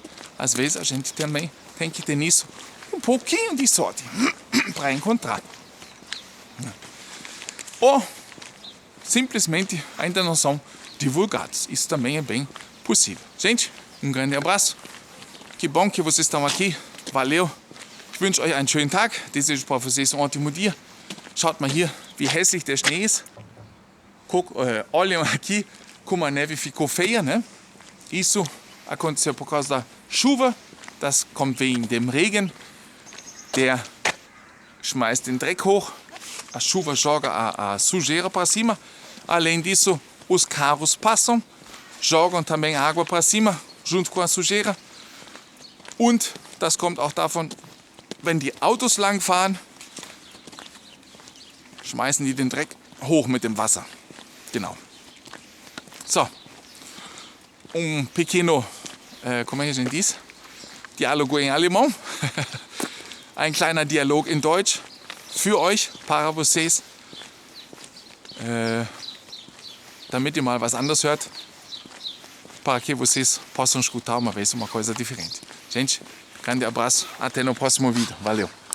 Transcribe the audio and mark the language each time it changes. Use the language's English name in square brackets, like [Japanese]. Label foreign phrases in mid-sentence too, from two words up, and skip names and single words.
[Portuguese] Às vezes a gente também tem que ter nisso um pouquinho de sorte para encontrar. Ou simplesmente ainda não são divulgados. Isso também é bem possível. Gente, um grande abraço. Que bom que vocês estão aqui. Valeu. [German] Ich wünsche euch einen schönen Tag. [Portuguese] Desejo para vocês um ótimo dia. [German] Schaut mal hier, wie hässlich der Schnee ist. [Portuguese] Olhem aqui como a neve ficou feia, né? Isso aconteceu por causa da chuva. [German] Das kommt wegen dem Regen. Der schmeißt den Dreck hoch. [Portuguese] A chuva joga a sujeira para cima. Além disso, os carros passam, jogam também água para cima, junto com a sujeira. [German] Und das kommt auch davon, wenn die Autos langfahren, schmeißen die den Dreck hoch mit dem Wasser. Genau. So, [Portuguese] pequeno, como é que a gente diz? Diálogo em alemão. [German] Ein kleiner Dialog in Deutsch für euch, [Portuguese] para vocês. [German] Damit ihr mal was anderes hört, [Portuguese] para que vocês possam escutar uma vez uma coisa diferente. Gente, grande abraço, até no próximo vídeo. Valeu!